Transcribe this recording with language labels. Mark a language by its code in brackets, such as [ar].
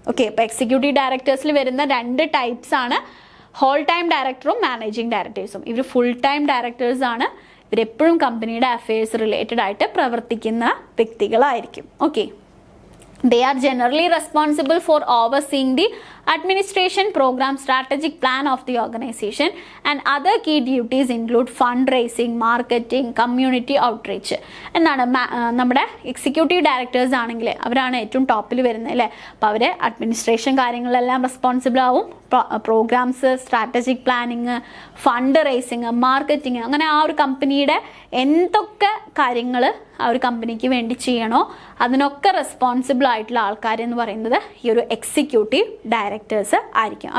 [ml] Okay, അപ്പോൾ executive ഡയറക്ടേഴ്സിൽ വരുന്ന രണ്ട് ടൈപ്സ് ആണ് ഹോൾ ടൈം ഡയറക്ടറും മാനേജിങ് ഡയറക്ടേഴ്സും. ഇവർ ഫുൾ ടൈം ഡയറക്ടേഴ്സ് ആണ്, ഇവരെപ്പോഴും കമ്പനിയുടെ അഫയേഴ്സ് റിലേറ്റഡ് ആയിട്ട് പ്രവർത്തിക്കുന്ന വ്യക്തികളായിരിക്കും. [en] Okay, they are generally responsible for overseeing the administration, program, strategic plan of the organization, and other key duties include fundraising, marketing, community outreach. [ml] എന്നാണ് നമ്മുടെ executive directors ആണെങ്കിൽ അവരാണ് ഏറ്റവും ടോപ്പിൽ വരുന്നത് അല്ലേ. അപ്പോൾ അവർ അഡ്മിനിസ്ട്രേഷൻ കാര്യങ്ങളെല്ലാം റെസ്പോൺസിബിൾ ആവും, programmes, strategic planning, fund racing, marketing, അങ്ങനെ ആ ഒരു കമ്പനിയുടെ എന്തൊക്കെ കാര്യങ്ങൾ ആ ഒരു കമ്പനിക്ക് വേണ്ടി ചെയ്യണോ അതിനൊക്കെ റെസ്പോൺസിബിൾ ആയിട്ടുള്ള ആൾക്കാരെന്ന് പറയുന്നത് ഈ ഒരു എക്സിക്യൂട്ടീവ് ഡയറക്ടേഴ്സ് ആയിരിക്കും.